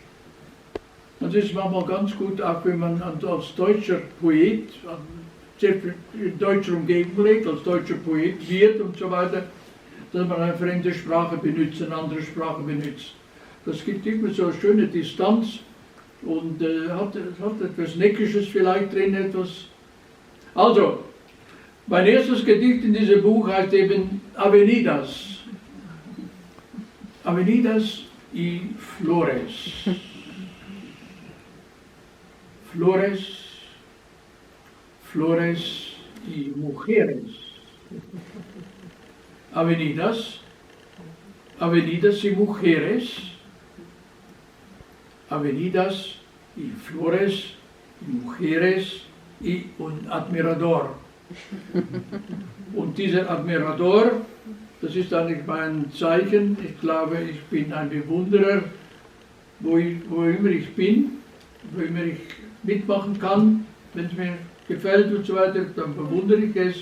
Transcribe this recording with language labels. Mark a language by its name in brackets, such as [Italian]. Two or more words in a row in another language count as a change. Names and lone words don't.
[German] Und das ist manchmal ganz gut, auch wenn man als deutscher Poet, in deutscher Umgebung lebt, als deutscher Poet wird und so weiter, dass man eine fremde Sprache benutzt, eine andere Sprache benutzt. Das gibt immer so eine schöne Distanz und hat etwas Neckisches vielleicht drin, etwas. Also, mein erstes Gedicht in diesem Buch heißt eben Avenidas. [Spanish] Avenidas y Flores. Flores, Flores y Mujeres. Avenidas, Avenidas y Mujeres. Avenidas y Flores y Mujeres y un Admirador. [German] Und dieser Admirador, das ist eigentlich mein Zeichen. Ich glaube, ich bin ein Bewunderer, wo immer ich bin, wo immer ich mitmachen kann. Wenn es mir gefällt und so weiter, dann bewundere ich es.